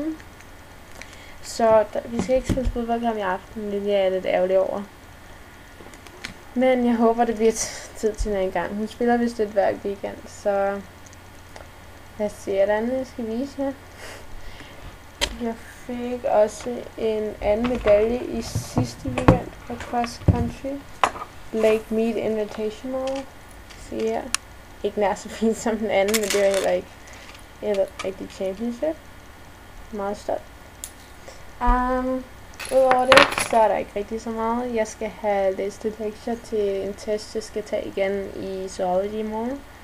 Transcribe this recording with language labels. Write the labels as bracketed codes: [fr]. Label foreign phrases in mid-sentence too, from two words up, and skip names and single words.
[da] Så vi skal ikke spille fodboldkamp i aften, det er jeg lidt ærgerlig over. Men jeg håber, det bliver tid til en gang. Hun spiller vist et hver weekend, så lad os se, hvordan jeg skal vise jer. Jeg fik også en anden medalje i sidste weekend på [en] cross country. [da] Lake Mead Invitational. Se her. Ikke nær så fint som den anden, men det var heller ikke et rigtigt championship. Meget stolt. Udover det, så er der ikke rigtig så meget. Jeg skal have læst et lektier til en test, jeg skal tage igen i zoology i morgen.